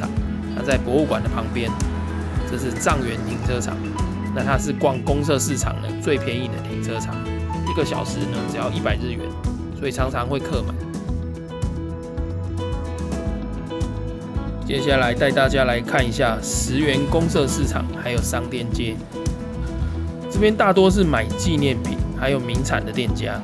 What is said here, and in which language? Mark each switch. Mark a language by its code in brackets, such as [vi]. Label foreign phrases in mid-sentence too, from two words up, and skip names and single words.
[zh] 它在博物館的旁邊，這是藏原停車場。那它是逛公設市場呢最便宜的停車場，1個小時呢只要100日元，所以常常會客滿。接下來帶大家來看一下石原公設市場，還有商店街。這邊大多是買紀念品，還有名產的店家。